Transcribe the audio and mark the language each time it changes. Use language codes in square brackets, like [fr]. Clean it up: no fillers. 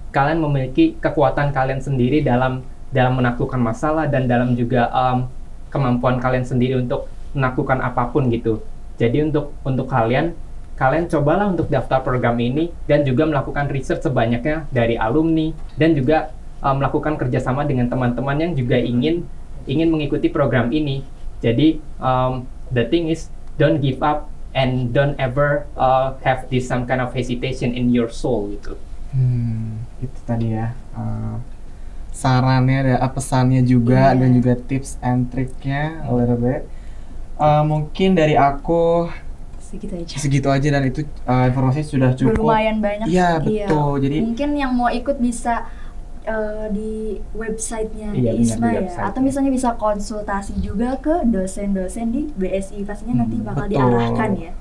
[id] Kalian memiliki kekuatan kalian sendiri dalam menaklukkan masalah, dan dalam juga kemampuan kalian sendiri untuk menaklukkan apapun gitu. Jadi untuk kalian cobalah untuk daftar program ini, dan juga melakukan research sebanyaknya dari alumni, dan juga melakukan kerjasama dengan teman-teman yang juga ingin mengikuti program ini. [en] Jadi the thing is, don't give up and don't ever have this some kind of hesitation in your soul gitu. [id] Itu tadi ya sarannya, ada pesannya juga, dan juga tips and triknya [en] a little bit. [id] Mungkin dari aku segitu aja dan itu informasinya sudah cukup. Lumayan banyak. Iya, betul. Jadi mungkin yang mau ikut bisa di websitenya di ISMA ya, atau misalnya bisa konsultasi juga ke dosen-dosen di BSI, pastinya nanti bakal diarahkan ya.